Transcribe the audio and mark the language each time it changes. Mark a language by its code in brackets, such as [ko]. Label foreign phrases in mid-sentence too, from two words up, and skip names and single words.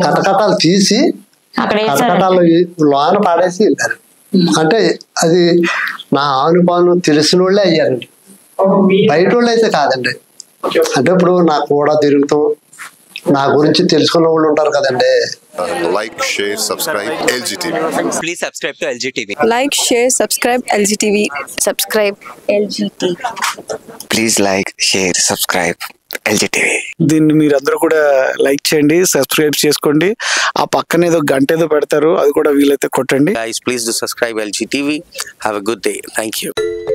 [te] కటకటాలు తీసి కటకటాలు లోన పాడేసి వెళ్ళారు. అంటే అది నా ఆనుపాను తెలిసిన వాళ్ళే అయ్యారండి, బయట వాళ్ళు అయితే కాదండి. అంటే ఇప్పుడు నాకు కూడా తిరుగుతాం, నా గురించి తెలుసుకున్న వాళ్ళు ఉంటారు కదండి. [en] Like, share, subscribe LGTV. Please subscribe to LGTV. Like, share, subscribe LGTV. Subscribe LGTV. Please like, share, subscribe LGTV. [te] దీన్ని మీరందరూ కూడా లైక్ చేయండి, సబ్స్క్రైబ్ చేసుకోండి. ఆ పక్కన ఏదో గంట ఏదో పెడతారు, అది కూడా వీలైతే కొట్టండి. [en] Guys, please do subscribe LGTV. Have a good day. Thank you.